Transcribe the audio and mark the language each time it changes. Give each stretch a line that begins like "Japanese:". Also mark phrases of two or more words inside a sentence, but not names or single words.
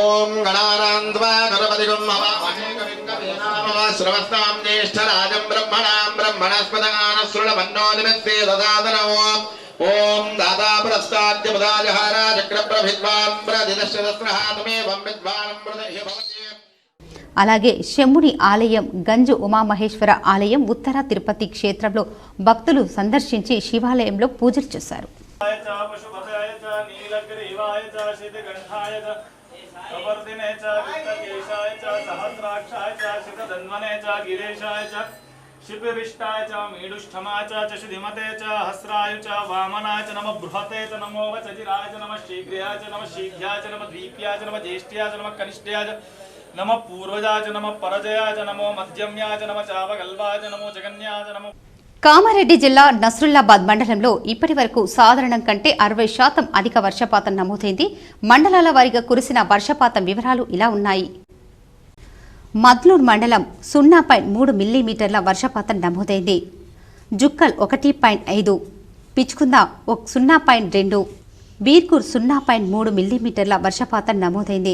Sanskrit: ఓం దాతా పురస్కాద్య ముదాజహార చక్రప్రభిద్వాం ప్రదిదశ్రదస్రహాతమేవం విద్వానం ప్రదహ్యభవతి.
Telugu: అలాగే శంభుని ఆలయం, గంజు ఉమామహేశ్వర ఆలయం, ఉత్తర తిరుపతి క్షేత్రంలో భక్తులు సందర్శించి శివాలయంలో పూజలు చేశారు.
Sanskrit: शिपिविष्टाय च मीडुष्ठमाय च शुधिमते च हस्राय च वामनाय च नमः बृहते च नमो वचजिराय च नमः शीघ्राय च नमः शीघ्राय च नमः द्वीप्याय च नमः ज्येष्ठ्याय च नमः कनिष्ठ्याय च नमः पूर्वजाय च नमः परजयाय च नमो मध्यम्याय च नमः चावगल्वाय च नमो जगन्याय च नमः.
Telugu: కామారెడ్డి జిల్లా నస్రుల్లాబాద్ మండలంలో ఇప్పటి వరకు సాధారణం కంటే 60% అధిక వర్షపాతం నమోదైంది. మండలాల వారీగా కురిసిన వర్షపాతం వివరాలు ఇలా ఉన్నాయి. మద్లూర్ మండలం 0.3 మిల్లీమీటర్ల వర్షపాతం నమోదైంది. జుక్కల్ 1.5, పిచ్కుంద 0.2, బీర్కూర్ 0.3 మిల్లీమీటర్ల వర్షపాతం నమోదైంది.